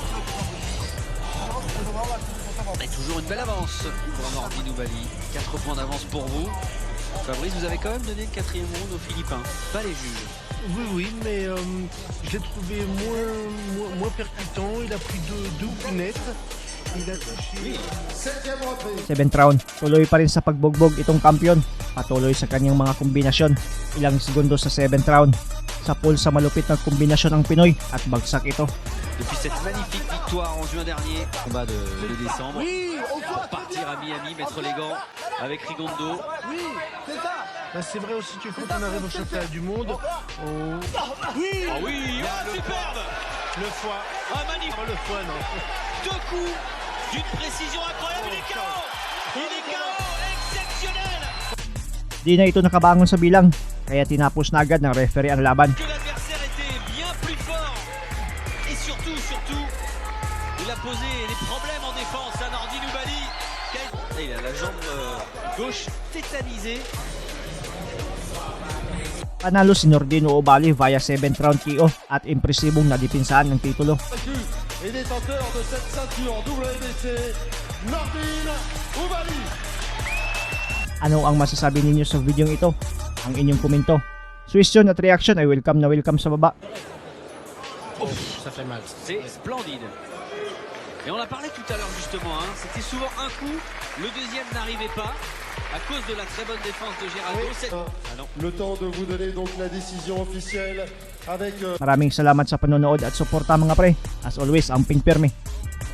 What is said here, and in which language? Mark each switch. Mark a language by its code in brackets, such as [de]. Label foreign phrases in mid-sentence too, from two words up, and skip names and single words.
[fr] Et toujours une belle avance pour Nordine Nubali. 4 points d'avance pour vous. Fabrice, vous avez quand même donné le 4e round aux Philippins, pas les juges. Oui, mais je l'ai trouvé moins percutant, il a pris deux coups nets. Il a touché. [en] 7th round, [tl] tuloy pa rin sa pagbugbog itong kampiyon. Patuloy sa kanyang mga kombinasyon. Ilang segundo sa [en] 7th round. [tl] Sa pool sa malupit na kombinasyon ng Pinoy at bagsak ito. [fr] Depuis cette magnifique victoire en juin dernier, combat de décembre, pour partir à Miami, mettre les gants avec Rigondo. Oui, c'est ça. Bah, c'est vrai aussi que quand on arrive au championnat du monde, Oui. Ah oui, superbe. le foie. Ah, magnifique. Oh, le foie, non. 2 coups d'une précision incroyable. Il est KO. Il est KO exceptionnel. [tl] Di na ito nakabangon sa bilang, kaya tinapos na agad ng referee ang laban. [fr] Que l'adversaire était bien plus fort. Et surtout, il a posé des problèmes en défense à Nordine Nubali. Il a la jambe gauche tétanisée. [tl] Panalo si Nordine Nubali via [en] 7th round KO [tl] at impresibong nadipinsahan ng titulo. [fr] et détenteur de cette ceinture WBC, Nordine Oubaali. [tl] Ano ang masasabi ninyo sa video ito? Ang inyong komento. Question at reaction ay welcome na welcome sa baba. [fr] Ça fait mal. C'est splendide. Et on en parlait tout à l'heure justement, hein. C'était souvent un coup, le deuxième n'arrivait pas à cause de la très bonne défense de Geraldo. Ah non. Le temps de vous donner donc la décision officielle avec [tl] Maraming salamat sa panonood at suporta mga pre. [en] As always, [ceb] amping pirmi.